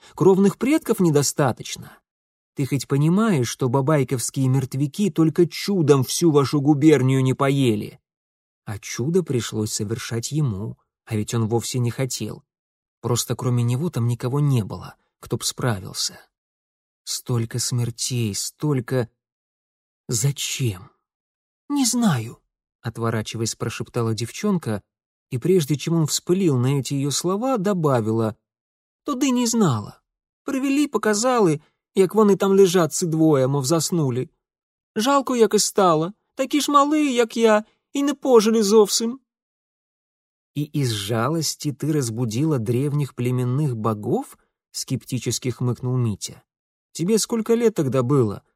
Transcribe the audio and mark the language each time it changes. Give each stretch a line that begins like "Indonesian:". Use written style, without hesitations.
Ukrainian: Кровних предків недостатньо?
Russian: Ты хоть понимаешь, что бабайковские мертвяки только чудом всю вашу губернию не поели? А чудо пришлось совершать ему, а ведь он вовсе не хотел. Просто кроме него там никого не было, кто б справился. Столько смертей, столько... Зачем?» «Не знаю», — отворачиваясь, прошептала девчонка, и прежде чем он вспылил на эти ее слова, добавила: «Туды не знала. Привели, показали...
Ukrainian: Як вони там лежать, ці двоє, мов заснули. Жалко, як і стало. Такі ж малі, як я, і не пожили зовсім». «І із жалості ти розбудила древніх племінних богов?» — скептично хмикнув Митя. «Тебе скільки літ тоді було?